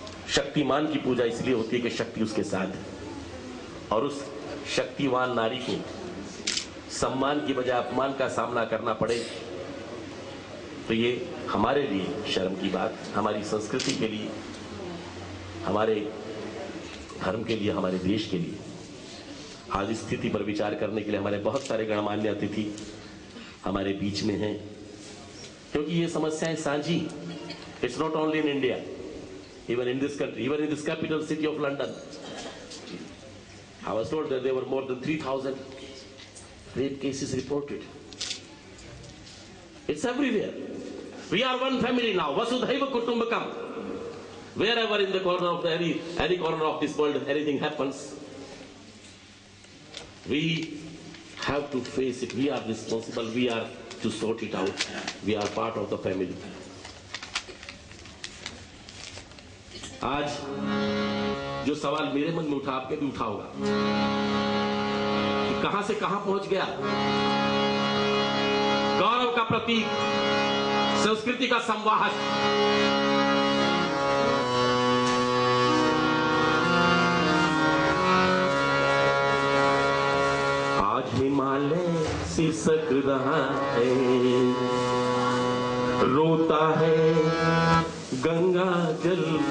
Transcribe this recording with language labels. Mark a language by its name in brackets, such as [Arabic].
[Hindi] शक्तिमान की पूजा इसलिए होती है कि शक्ति उसके साथ है, और उस शक्तिवान नारी को सम्मान की बजाय अपमान का सामना करना पड़े तो ये हमारे लिए शर्म की बात, हमारी संस्कृति के लिए, हमारे धर्म के लिए, हमारे देश के लिए। आज इस स्थिति पर विचार करने के लिए हमारे बहुत सारे गणमान्य अतिथि हमारे बीच में हैं, क्योंकि ये समस्याएं साझी, [English] It's not only in India, even in this country, even in this capital city of London. I was told that there were more than 3,000 rape cases reported. It's everywhere. We are one family now. Vasudhaiva Kutumbakam. Wherever in the corner of any corner of this world, anything happens, we have to face it. We are responsible. We are to sort it out. We are part of the family. [Hindi] आज जो सवाल मेरे मन में उठा, आपके भी उठा होगा कि कहां से कहां पहुंच गया गौरव का प्रतीक, संस्कृति का संवाहक, आज हिमालय सिसक रहा है, रोता है गंगा जल।